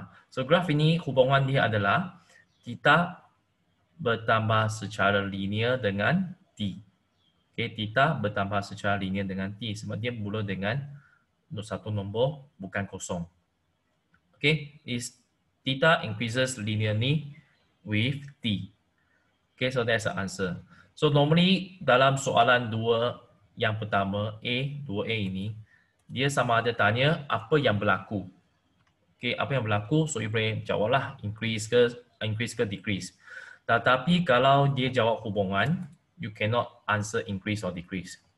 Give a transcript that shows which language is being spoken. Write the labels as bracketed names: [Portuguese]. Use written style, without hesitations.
[Malay] So graf ini hubungan dia adalah theta bertambah secara linear dengan T. Okay, theta bertambah secara linear dengan T sebab dia mula dengan satu nombor bukan kosong. [English] Okay, is theta increases linearly with T. Okay, so that's the answer. [Malay] So normally dalam soalan 2 yang pertama, 2A ini, dia sama ada tanya apa yang berlaku. Okay, apa yang berlaku, so you boleh jawablah increase ke decrease. [English] Tetapi kalau dia jawab hubungan, you cannot answer increase or decrease.